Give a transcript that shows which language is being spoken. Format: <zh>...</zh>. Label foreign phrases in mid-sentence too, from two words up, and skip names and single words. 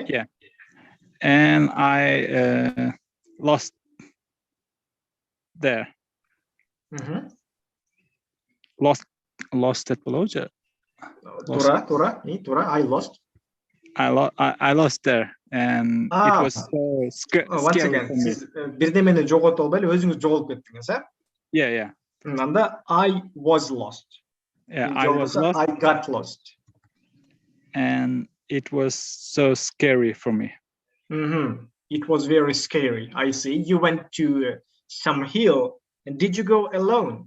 <en>Yeah. And I lost there. Lost at Bologna. Тура, I lost. I lost there, and it was so Once scary again, for me.</en> <ky>сиз бирдемени жоготуп албай эле өзүңүз жоголуп кеттиңиз, э?</ky> <en>Yeah. Анда I was lost. Yeah, I was lost. I got lost. And it was so scary for me. It was very scary. I see. You went to some hill, and did you go alone?</en>